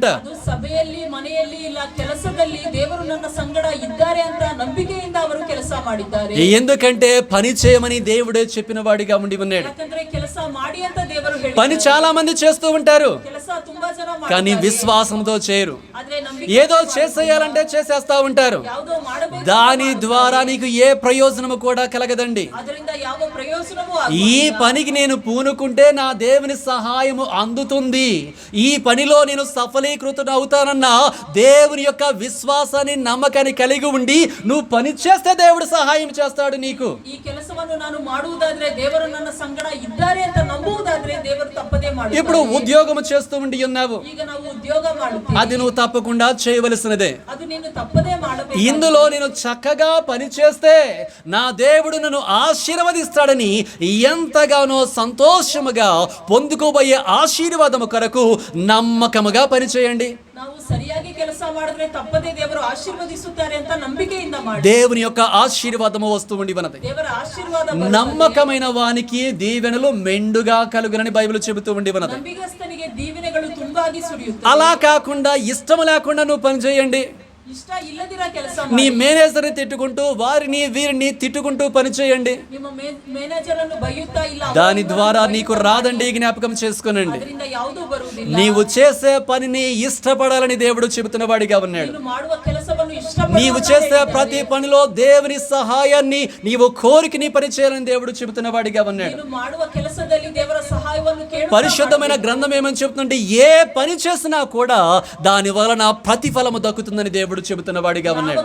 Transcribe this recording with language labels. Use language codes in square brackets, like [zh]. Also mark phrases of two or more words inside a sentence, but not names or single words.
[kn] ಅದು ಸಭೆಯಲ್ಲಿ ಮನೆಯಲ್ಲಿ ಇಲ್ಲ ಕೆಲಸದಲ್ಲಿ ದೇವರು ನನ್ನ ಸಂಗಡ ಇದ್ದಾರೆ ಅಂತ ನಂಬಿಕೆಯಿಂದ ಅವರು ಕೆಲಸ ಮಾಡಿದ್ದಾರೆ. [te] ఎందుకంటే పని చేయమని దేవుడే చెప్పిన వాడిగా ఉండి ఉన్నాడు. [kn] ಯಾಕಂದ್ರೆ ಕೆಲಸ ಮಾಡಿ ಅಂತ ದೇವರು ಹೇಳಿ. [te] పని చాలా మంది చేస్తూ ఉంటారు, [kn] ಕೆಲಸ ತುಂಬಾ ಜನ [te] కానీ [kn] ಮಾಡ್ತಾರೆ. [te] విశ్వాసంతో చేయరు. [kn] ಆದ್ರೆ ನಂಬಿಕೆ [te] ఏదో చేసేయాలంటే చేసేస్తా ఉంటారు. [kn] ಯಾವುದೋ ಮಾಡಬೇಕು, [te] దాని ద్వారా నీకు ఏ ప్రయోజనము కూడా కలగదండి. [kn] ಅದರಿಂದ ಯಾವ ಪ್ರಯೋಜನವೂ [te] ఈ పనికి నేను పూనుకుంటే నా దేవుని సహాయము అందుతుంది, ఈ పనిలో నేను సఫలీకృతం అవుతానన్న దేవుని యొక్క విశ్వాసాన్ని నమ్మకాన్ని కలిగి ఉండి నువ్వు పని చేస్తే దేవుడు సహాయం చేస్తాడు నీకు. [kn] ಈ ಕೆಲಸವನ್ನು ನಾನು ಮಾಡುವುದಾದ್ರೆ ದೇವರು ನನ್ನ ಸಂಗಡ ಇದ್ದಾರೆ ಅಂತ ನಂಬುವುದಾದ್ರೆ ದೇವರು ತಪ್ಪದೇ ಮಾಡುತ್ತಾರೆ. [te] ఇప్పుడు ఉద్యోగం చేస్తూ ఉండి ఉన్నావు, [kn] ಈಗ ನಾವು ಉದ್ಯೋಗ ಮಾಡುತ್ತೇವೆ, [te] అది నువ్వు తప్పకుండా చేయవలసినదే. [kn] ಅದು ನೀನು ತಪ್ಪದೇ ಮಾಡಬೇಕು. [te] ఇందులో నేను చక్కగా పని చేస్తే నా దేవుడు నన్ను ఆశీర్వదిస్తాడని ఎంతగానో సంతోషముగా పొందుకోబోయే ఆశీర్వాదము కొరకు నమ్మకముగా పనిచేయండి. [kn] ನಾವು ಸರಿಯಾಗಿ ಕೆಲಸ ಮಾಡಿದ್ರೆ ತಪ್ಪದೇ ದೇವರು ಆಶೀರ್ವದಿಸುತ್ತಾರೆ ಅಂತ ನಂಬಿಕೆಯಿಂದ ಮಾಡಿ. [te] దేవుని యొక్క ఆశీర్వాదము వస్తూ ఉండి ఉన్నది. [kn] ದೇವರ ಆಶೀರ್ವಾದ ಬರುತ್ತದೆ. [te] నమ్మకమైన వానికి దీవెనలు మెండుగా కలుగునని బైబిల్ చెబుతూ ఉండి ఉన్నది. [kn] ನಂಬಿಗಸ್ತನಿಗೆ ದೀವೆನೆಗಳು ತುಂಬಾಗಿ ಸುರಿಯುತ್ತವೆ. [te] అలా కాకుండా ఇష్టం లేకుండా నువ్వు పని చేయండి, [kn] ಇಷ್ಟ ಇಲ್ಲದಿರ ಕೆಲಸ [te] నీ [kn] ಮಾಡಿ. [te] మేనేజర్ని తిట్టుకుంటూ వారిని వీరిని తిట్టుకుంటూ పని చేయండి, [kn] ನಿಮ್ಮ ಮೇನೇಜರ್ ಅನ್ನು ಬೈಯುತ್ತಾ ಇಲ್ಲ, [te] దాని ద్వారా నీకు రాదండి. జ్ఞాపకం చేసుకునండి, [kn] ಅದರಿಂದ ಯಾವುದೂ ಬರುವುದಿಲ್ಲ. [te] నీవు చేసే పనిని ఇష్టపడాలని దేవుడు చెబుతున్న వాడిగా ఉన్నాడు. [kn] ನೀನು ಮಾಡುವ ಕೆಲಸವನ್ನು [te] నీవు చేసే ప్రతి పనిలో దేవుని సహాయాన్ని నీవు కోరికని పని చేయాలని దేవుడు చెబుతున్న వాడిగా ఉన్నాడు. [kn] ನೀನು ಮಾಡುವ ಕೆಲಸದಲ್ಲಿ ದೇವರ ಸಹಾಯವನ್ನು ಕೇಳು. [te] పరిశుద్ధమైన గ్రంథం ఏమని చెబుతుంటే ఏ పని చేసినా కూడా దాని వలన ప్రతిఫలము దక్కుతుందని దేవుడు చెబుతున్న వాడిగా ఉన్నాడు.